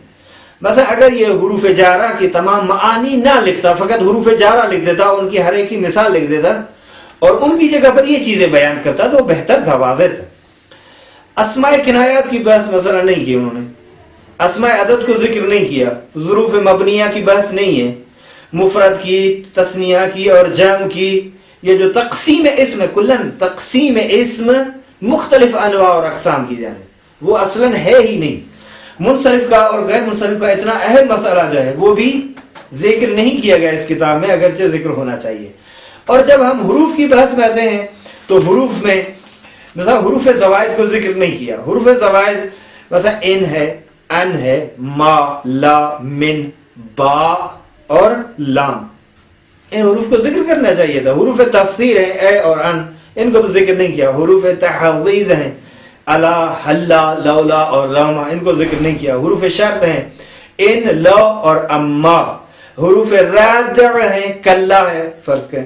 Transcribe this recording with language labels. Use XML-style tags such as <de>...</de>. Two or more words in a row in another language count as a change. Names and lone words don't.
<ur>مثلا اگر یہ حروف جارہ کی تمام معانی نہ لکھتا، فقط حروف جارہ لکھ دیتا، ان کی ہر ایک کی مثال لکھ دیتا اور ان کی جگہ پر یہ چیزیں بیان کرتا تو بہتر تھا، واضح تھا. اسماء کنایات کی بحث مثلا نہیں کی انہوں نے، اسماء عدد کو ذکر نہیں کیا، ظروف مبنیہ کی بحث نہیں ہے، مفرد کی، تثنیہ کی اور جمع کی. یہ جو تقسیم اسم ہے، کلن تقسیم اسم مختلف انواع اور اقسام کی جانب، وہ اصلا ہے ہی نہیں. منصرف کا اور غیر منصرف کا اتنا اہم مسئلہ جو ہے وہ بھی ذکر نہیں کیا گیا اس کتاب میں، اگرچہ ذکر ہونا چاہیے. اور جب ہم حروف کی بحث میں آتے ہیں تو حروف میں مثلا حروف زوائد کو ذکر نہیں کیا. حروف زوائد مثلا ان ہے، ان ہے، ما، لا، من، با اور لام، ان حروف کو ذکر کرنا چاہیے تھا. حروف تفسیر ہیں اے اور ان، ان کو ذکر نہیں کیا. حروف تحویض ہیں الا، حلا، لولا اور راما، ان کو ذکر نہیں کیا. حروف شرط ہیں ان، لا اور اما. حروف رادع ہیں کلا ہے فرض کریں.</ur>